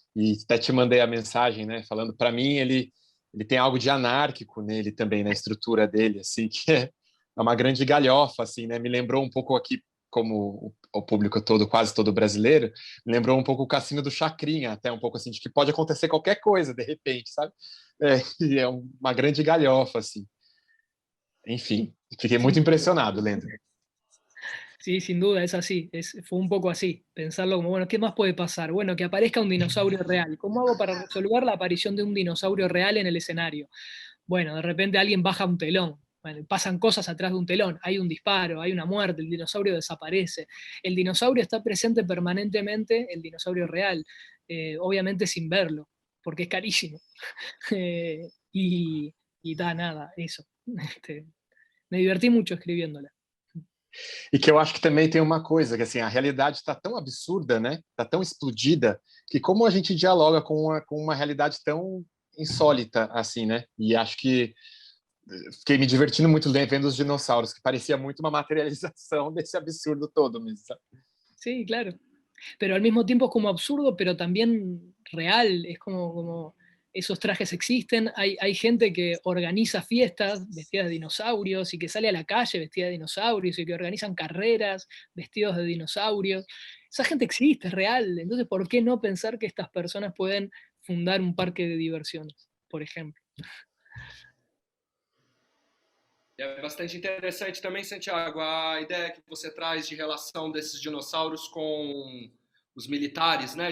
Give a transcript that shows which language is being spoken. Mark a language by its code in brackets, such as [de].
[pt] E até te mandei a mensagem, né? Falando, para mim, ele tem algo de anárquico nele também, na estrutura dele, assim, que é uma grande galhofa, assim, né? Me lembrou um pouco aqui, como o público todo, quase todo brasileiro, me lembrou um pouco o Cassino do Chacrinha, até um pouco assim, de que pode acontecer qualquer coisa, de repente, sabe? E é uma grande galhofa, assim. Enfim, fiquei muito impressionado lendo. [es] Sí, sin duda, es así. Fue un poco así. Pensarlo como, bueno, ¿qué más puede pasar? Bueno, que aparezca un dinosaurio real. ¿Cómo hago para resolver la aparición de un dinosaurio real en el escenario? Bueno, de repente alguien baja un telón. Bueno, pasan cosas atrás de un telón. Hay un disparo, hay una muerte, el dinosaurio desaparece. El dinosaurio está presente permanentemente, el dinosaurio real, obviamente sin verlo, porque es carísimo. Eh, y da nada, eso. Me divertí mucho escribiéndola. [pt] E que eu acho que também tem uma coisa, que assim, a realidade está tão absurda, né? Está tão explodida, que como a gente dialoga com uma realidade tão insólita assim, né? E acho que fiquei me divertindo muito vendo os dinossauros, que parecia muito uma materialização desse absurdo todo mesmo. Sabe? [es] Sí, claro. Pero al mismo tiempo es como absurdo, pero también real. Es como esos trajes existen. Hay gente que organiza fiestas vestidas de dinosaurios y que sale a la calle vestida de dinosaurios y que organizan carreras vestidos de dinosaurios. Esa gente existe, es real. Entonces, ¿por qué no pensar que estas personas pueden fundar un parque de diversiones, por ejemplo? [pt] É bastante interessante também, Santiago, a ideia que você traz de relação desses dinossauros com os militares, né?